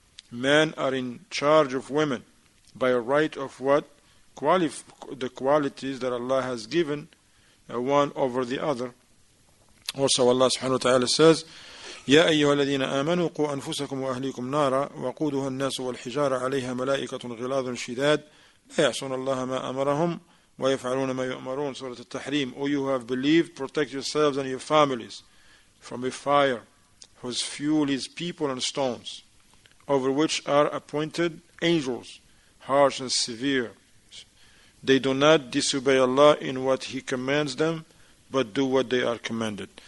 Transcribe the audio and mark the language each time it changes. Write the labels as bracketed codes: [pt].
[en] Men are in charge of women by a right of what? The qualities that Allah has given one over the other. Also Allah subhanahu wa ta'ala says, [ar] يا أيها الذين آمنوا قوا أنفسكم وأهليكم نارا وقودها الناس والحجارة عليها ملائكة غلاظ شداد لا يعصون الله ما أمرهم ويفعلون ما يؤمرون. [en] Surah Al-Tahrim. O you who have believed, protect yourselves and your families from a fire whose fuel is people and stones, over which are appointed angels, harsh and severe. They do not disobey Allah in what He commands them, but do what they are commanded.